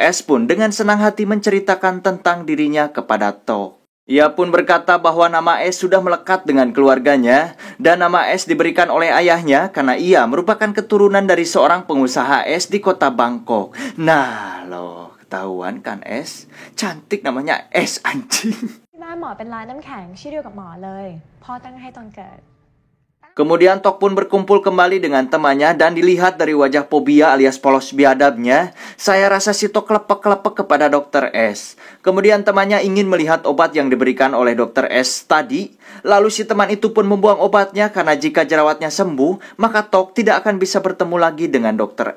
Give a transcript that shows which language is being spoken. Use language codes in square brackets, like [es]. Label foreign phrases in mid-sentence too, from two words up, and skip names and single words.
[id] S pun dengan senang hati menceritakan tentang dirinya kepada Tok. Ia pun berkata bahwa nama S sudah melekat dengan keluarganya dan nama S diberikan oleh ayahnya karena ia merupakan keturunan dari seorang pengusaha es di kota Bangkok. Nah loh, ketahuan kan S? Cantik namanya S anjing. [th] ที่บ้านหมอเป็นร้านน้ำแข็งชื่อเดียวกับหมอเลยพ่อตั้งให้ตอนเกิด [id] Kemudian Tok pun berkumpul kembali dengan temannya dan dilihat dari wajah Pobia alias polos biadabnya, saya rasa si Tok lepek-lepek kepada Dr. S. Kemudian temannya ingin melihat obat yang diberikan oleh Dr. S tadi. Lalu si teman itu pun membuang obatnya karena jika jerawatnya sembuh, maka Tok tidak akan bisa bertemu lagi dengan Dr.